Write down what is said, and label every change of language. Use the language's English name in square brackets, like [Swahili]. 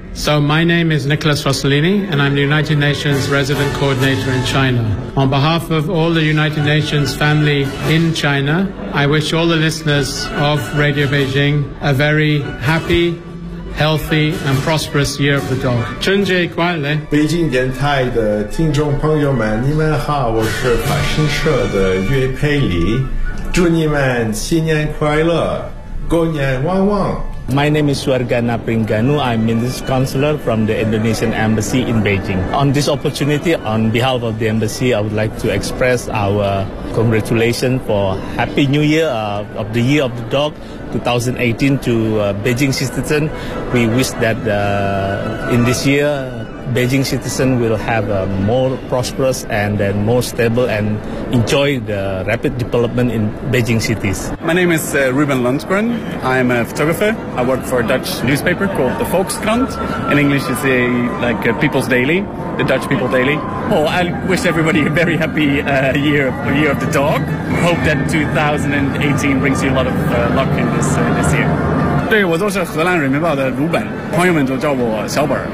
[English] So my name is Nicholas Rossellini, and I'm the United Nations Resident Coordinator in China. On behalf of all the United Nations family in China, I wish all the listeners of Radio Beijing a very happy, healthy, and prosperous Year of the Dog. [Chinese] 春节快乐！北京电台的听众朋友们，你们好，我是法新社的岳佩里，祝你们新年快乐，狗年旺旺。 [English] My name is Suargana Pringanu. I'm Minister Counselor from the Indonesian Embassy in Beijing. On this opportunity, on behalf of the Embassy, I would like to express our congratulations for Happy New Year of the Year of the Dog 2018 to Beijing citizens. We wish that in this year, Beijing citizens will have a more prosperous and then more stable and enjoy the rapid development in Beijing cities. My name is Ruben Lundgren. I'm a photographer. I work for a Dutch newspaper called the Volkskrant. In English, it's a, like a People's Daily, the Dutch People Daily. Oh, I wish everybody a very happy year of the dog. Hope that 2018 brings you a lot of luck in this year. [Chinese] 对，我都是荷兰人民报的鲁本，朋友们都叫我小本。